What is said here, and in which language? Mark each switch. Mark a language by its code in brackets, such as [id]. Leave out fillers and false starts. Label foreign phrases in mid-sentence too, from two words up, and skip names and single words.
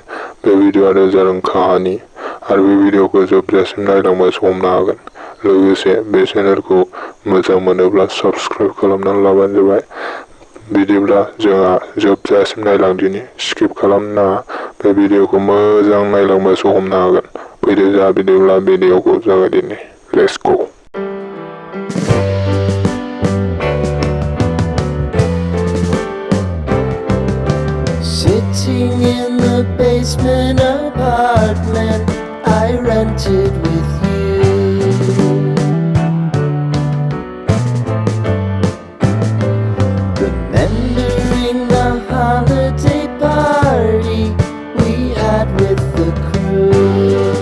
[brx] बे भिडिअआनो जादों काहानि आरो बे भिडिअखौ जोबजासिम नायलांबा समनो हागोन। लोगोसे बे चेनेलखौ मोजां मोनोब्ला साबस्क्राइब खालामनानै लाबानो जाबाय। बिदिब्ला जोंहा जोबजासिम नायलांदिनि, स्किप खालामनो नाङा। बे भिडिअखौ मोजां नायलांबासो हमनो हागोन। फैदो जोंहा बिदिब्ला भिडिअखौ जागायदिनि। [en] let's go. Sitting in the basement apartment I rented with you, remembering the holiday party we had with the crew.